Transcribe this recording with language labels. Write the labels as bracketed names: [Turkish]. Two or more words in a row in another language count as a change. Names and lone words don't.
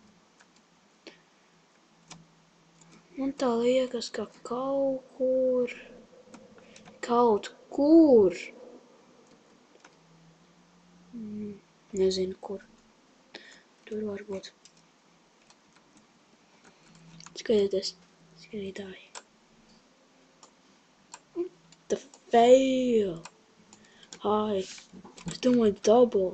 [Latvian] Man tā liekas, ka kaut kur. Nezinu, kur. Tur varbūt. Skatieties, skatītāji. [English] The fail. Hai. [Latvian] Es domāju double.